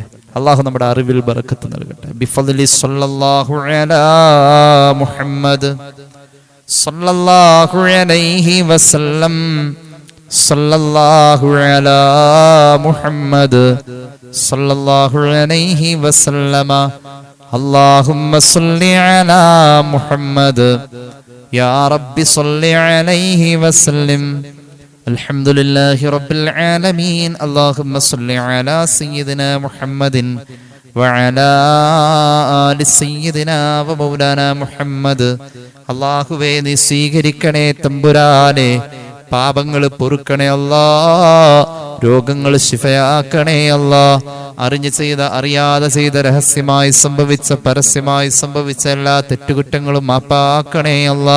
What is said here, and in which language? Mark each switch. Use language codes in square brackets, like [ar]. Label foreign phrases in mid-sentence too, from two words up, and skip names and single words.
[ml] അള്ളാഹു നമ്മുടെ അറിവിൽ ബറക്കത്ത് നൽകട്ടെ. [ar] بفضلي صلى الله على محمد صلى الله عليه وسلم صلى الله على محمد صلى الله عليه وسلم اللهم صل على محمد يا ربي صل عليه وسلم. الحمدلله رب العالمين اللهم صل على سيدنا محمد وعلى آل سيدنا ومولانا محمد. [ml] അല്ലാഹുവേ, നീ സ്വീകരിക്കണേ തമ്പുരാനെ, പാപങ്ങൾ പൊറുക്കണേ അല്ലാ, രോഗങ്ങൾ ശിഫയാക്കണേ അല്ലാ, അറിഞ്ഞു ചെയ്ത അറിയാതെ ചെയ്ത രഹസ്യമായി സംഭവിച്ച പരസ്യമായി സംഭവിച്ച എല്ലാ തെറ്റുകുറ്റങ്ങളും മാപ്പാക്കണേ അല്ലാ.